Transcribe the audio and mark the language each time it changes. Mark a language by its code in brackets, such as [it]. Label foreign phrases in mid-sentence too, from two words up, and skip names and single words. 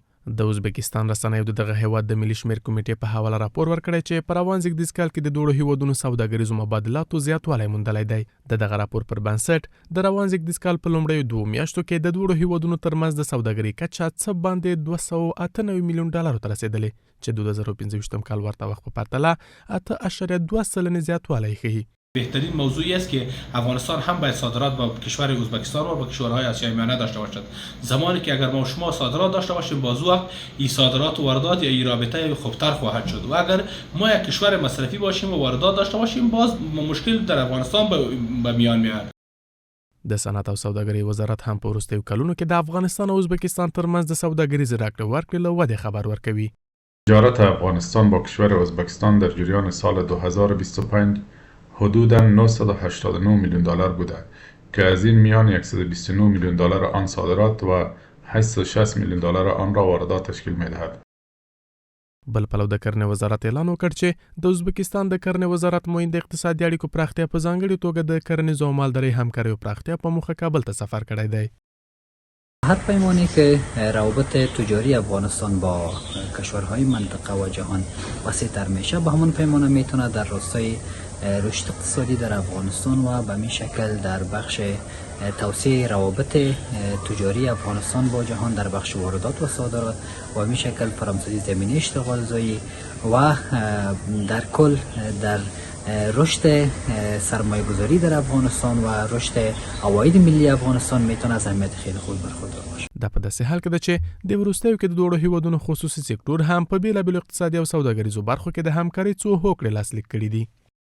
[ps] د ازبکستان رسنیو د دغه هیواد د ملي شمېر کمیټې په حواله راپور ورکړی چې په روان زېږدیز کال کې د دواړو هیوادونو سوداګریزو مبادلاتو زیاتوالی موندلی دی. د دغه راپور پر بنسټ د روان زېږدیز کال په لومړیو 2 میاشتو کې د دواړو هیوادونو ترمنځ د سوداګرۍ کچه څه باندې $298 میلیون ته رسېدلې چې 2025 کال ورته وخت په پرتله 8.2% زیاتوالی ښیي. [fa] بهترین موضوعی است که افغانستان هم باید صادرات با کشور ازبکستان و با کشورهای آسیای میانه داشته باشد. زمانی که اگر ما و شما صادرات داشته باشیم باز وقت این صادرات و واردات یا این رابطه خوبتر خواهد شد و اگر ما یک کشور مصرفی باشیم و واردات داشته باشیم باز مشکل در افغانستان به میان میاد. [ps] د صنعت او سوداګرۍ وزارت هم په وروستیو کلونو کې د افغانستان او ازبکستان ترمنځ د سوداګریزې راکړې ورکړې له ودې خبر ورکوي. [fa] تجارت افغانستان با کشور ازبکستان در جریان سال 2025 حدوداً $989 میلیون بوده که از این میان $129 میلیون آن صادرات و $860 میلیون آن را واردات تشکیل می‌دهد. [ps] بل پلو د کرنې وزارت اعلان وکړ چې د ازبکستان د کرنې وزارت معین د اقتصادي اړیکو پراختیا په ځانګړې توګه د کرنیزو او مالدارۍ همکاریو پراختیا په موخه کابل ته سفر کړی دی. [fa] هر پیمانی که روابط تجاری افغانستان با کشورهای منطقه و جهان وسیع‌تر میشه به همون پیمانه میتونه در راستای رشد اقتصادی در افغانستان و به این شکل در بخش توسعه روابط تجاری افغانستان با جهان در بخش واردات و صادرات و به این شکل فراهمسازی زمینه اشتغال زایی و در کل در رشد سرمایه گذاری در افغانستان و رشد عواید ملی افغانستان میتونه از اهمیت خیلی خوب برخوردار باشه. [ps] دا په داسې حال کې ده چې د وروستیو کې د دوړو هیوادونو خصوصي سکتور هم په بیلابیلو اقتصادي او سوداګریزو برخو کې د همکارۍ څو هوکړې لاسلیک کړي دي.